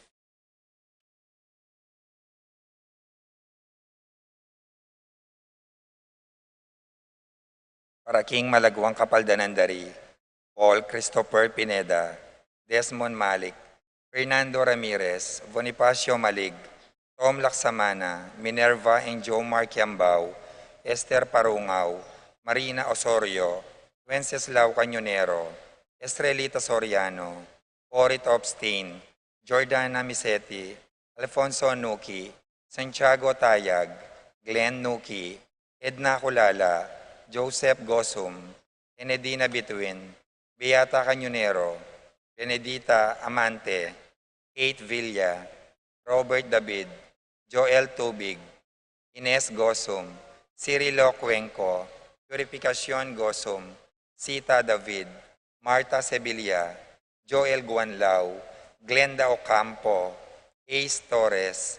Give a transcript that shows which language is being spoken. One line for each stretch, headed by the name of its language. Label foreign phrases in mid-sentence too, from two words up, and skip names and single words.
Pampanga: Para King Malagwang Kapaldanandari, Paul Christopher Pineda, Desmond Malik, Fernando Ramirez, Bonifacio Malig, Tom Laksamana, Minerva and Joe Marquiambao, Esther Parungaw, Marina Osorio, Wenceslao Cañonero, Estrelita Soriano, Ori Topstein, Jordana Misetti, Alfonso Nuki, Santiago Tayag, Glenn Nuki, Edna Kulala, Joseph Gosum, Enedina Bituin, Beata Cañonero, Benedita Amante, Kate Villa, Robert David, Joel Tubig, Ines Gosum, Cirilo Cuenco, Purificación Gosum, Sita David, Marta Sevilla, Joel Guanlao, Glenda Ocampo, Ace Torres,